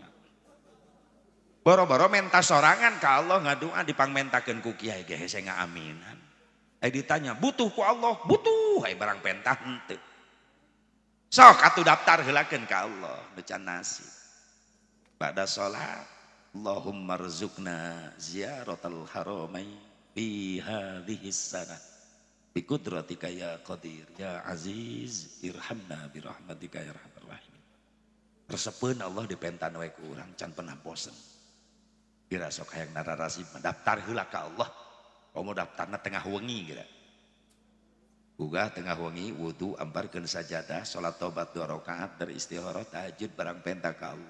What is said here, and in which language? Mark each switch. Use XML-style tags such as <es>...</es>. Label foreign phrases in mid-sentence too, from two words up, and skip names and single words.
<su>Boro-boro menta sorangan ka Allah ngadua dipangmentakeun ku kiai ge hese ngaaminan. Ditanya butuh ku Allah, butuh hai barang pentah henteu. Sok atuh daftar heulakeun ka Allah nu can nasib. Pada salat</su> <ar>اللهم ارزقنا زيارة الحرمين في هذه السنة. بقدرتك يا قادر يا عزيز ارحمنا برحمتك يا أرحم الراحمين.</ar> <su>Resepeun Allah dipentan we ku urang can pernah bosen. Kira sok hayang nararasi daftar heula ka Allah. Komo daftarna tengah wengi kira. Gugah tengah wengi wudu amparkeun sajadah salat tobat 2 rakaat dari istikharah tahajud barang penta ka Allah.</su>